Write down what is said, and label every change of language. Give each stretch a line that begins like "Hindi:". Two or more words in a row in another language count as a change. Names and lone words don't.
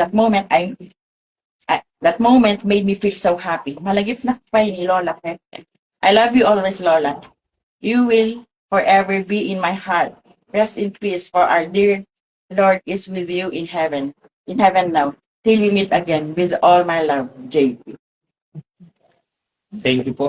English: That moment made me feel so happy.
Iloko: Malagip na pa ni Lola Pepe.
English: I love you always, Lola. You will forever be in my heart. Rest in peace, for our dear Lord is with you in heaven. In heaven now. Till we meet again with all my love, JP. Thank you po.